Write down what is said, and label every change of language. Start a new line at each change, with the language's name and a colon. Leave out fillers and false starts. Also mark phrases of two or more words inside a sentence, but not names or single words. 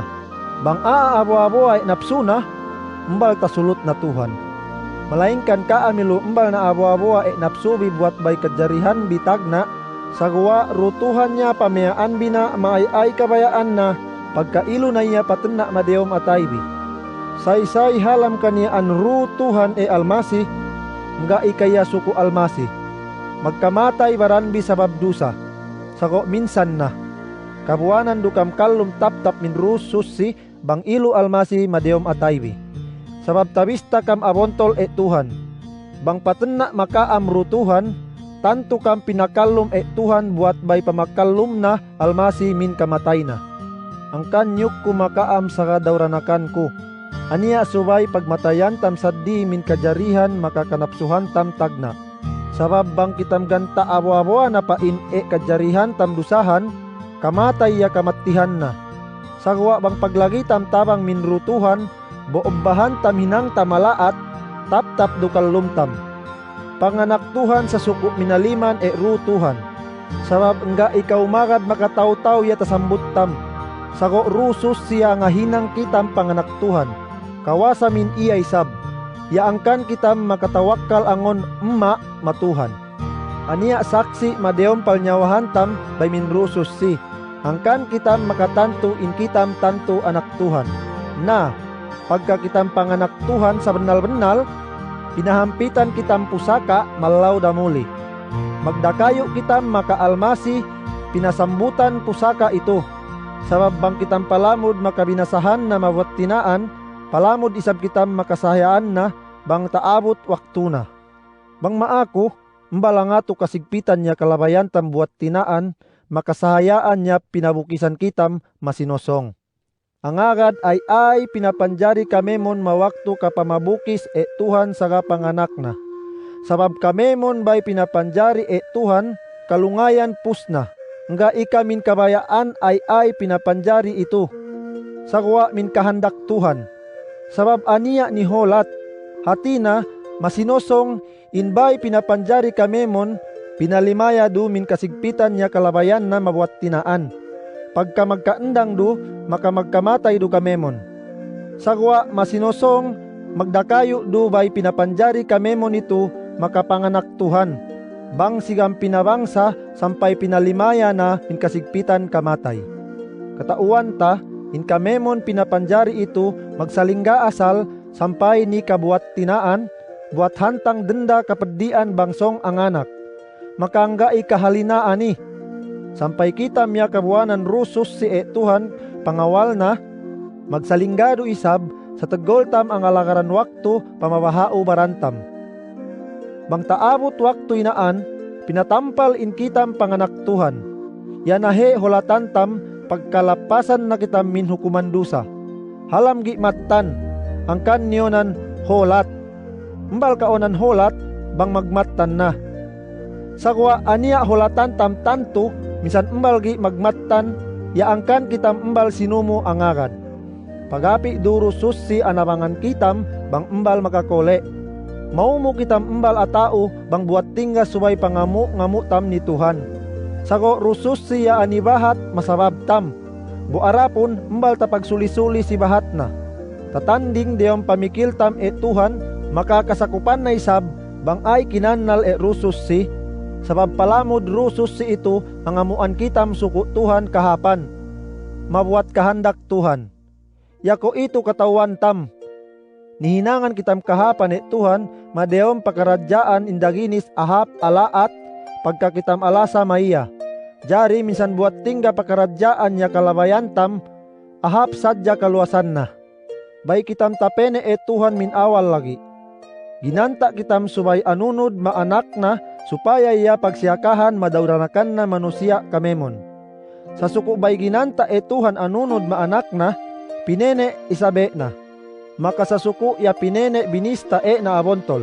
Central Sama: Bang aawa-awa napsu na, mbal tasulot na Tuhan. Malaingkan ka amilu mbal na awa-awa napsubi buat bay kajarihan bitag na, sagwa rutuhan niya pameaan bina maay kabayaan na, pagkailo na niya patena madeom ataybi. Say-say halam kaniaan rutuhan Almasi, nga ikaya suku Almasi. Magkamatay baranbi sabab dusa, sago minsan na. Kabuanan dukam kalum tap-tap min rususi, bang ilo Almasi madeom ataybi. Sabab tabista kam abontol Tuhan. Bang patena makaam rutuhan, tanto kam pinakalum Tuhan buat bay pamakalum na Almasi min kamatay na. Ang kanyuk ko makaam sa kadawranakan ko. Ania subay pagmatayan tam saddi min kajarihan makakanapsuhan tam tagna. Sabab bang kitam ganta awa-awa na pain kajarihan tam dusahan, kamatay ya kamatihan na. Sagwa bang paglagi tam tabang minrutuhan, boobbahan tam hinang tamalaat, tap-tap dukal lumtam. Panganak Tuhan sa suko minaliman rutuhan. Sabab nga ikaw magad makataw-taw ya tasambut tam. Sago rusus siya nga hinang kitam panganak Tuhan. Kawasa min iyay sab, yaangkan kitam makatawakkal angon matuhan. Ania saksi madeom palnyawahan tam bay min rusus si, angkan kitam makatanto in kitam tanto anak Tuhan. Na, pagka kitam panganak Tuhan sa benal-benal, pinahampitan kitam pusaka malaw damuli. Magdakayo kitam makaalmasi, pinasambutan pusaka ito. Sabab bang kitam palamod makabinasahan na mawattinaan, palamod isab kitam makasahayaan na bang taabot waktu na. Bang maako, mbala nga to kasigpitan niya kalabayan tam buat tinaan, makasahayaan niya pinabukisan kitam masinosong. Ang agad ay pinapanjari kamemon mawakto kapamabukis Tuhan saga panganak na. Sabab kamemon bay pinapanjari Tuhan kalungayan pusna. Nga ikamin kabayaan ay pinapanjari ito. Sagwa min kahandak Tuhan. Sabab ania ni holat, hati na masinosong inbay pinapanjari kamemon, pinalimaya do min kasigpitan niya kalabayan na mabuat tinaan. Pagka magkaendang do, maka magkamatay do kamemon. Sagwa masinosong, magdakayo do bay pinapanjari kamemon ito, makapanganak Tuhan. Bang sigam pinabangsa, sampay pinalimaya na min kasigpitan kamatay. Katauan ta, in kamemon pinapanjari ito, magsalingga asal, sampay ni kabuat tinaan, buat hantang denda kapedian bangsong ang anak. Makangga ikahalinaan ni. Sampay kita miya kabuanan rusus si Tuhan, pangawal na, magsalinggado isab, sa tegol tam ang alagaran waktu, pamabahao barantam. Bang taabot waktu inaan, pinatampal in kitam panganak Tuhan. Yanahe holatan tam, pagkalapasan na kita min hukuman dusa. Halam gi matan, ang kanyonan holat. Mbal kaonan holat, bang magmatan na. Sagwa ania holatan tam tanto, misan mbal gi magmatan, yaangkan kitam mbal sinumo angagad. Pagapi duro susi anabangan kitam, bang mbal makakole. Maumo kitam mbal atao, bang buat tingga subay pangamu tam ni Tuhan. Sago rusus siya anibahat masabab tam. Buarapon mbal tapag suli-suli si bahat na. Tatanding diyang pamikil tam Tuhan, makakasakupan na isab, bang ay kinanal rusus si. Sabab palamod rusus si ito, ang amuan kitam suko Tuhan kahapan. Mabuat kahandak Tuhan. Yako ito katawan tam. Nihinangan kitam kahapan Tuhan, madeom pakaradyaan indaginis ahap alaat, pagka kitam alasa maiya. Jari minsan buat tingga pakaradyaan niya kalabayan tam, ahap sadya kaluasan na. Bay kitam tapene Tuhan min awal lagi. Ginanta kitam subay anunod maanak na, supaya iya pagsiyakahan madauranakan na manusia kamemon. Sa suko bay ginanta Tuhan anunod maanak na, pinene isabe na. Maka sa suko ya pinene binista na abontol.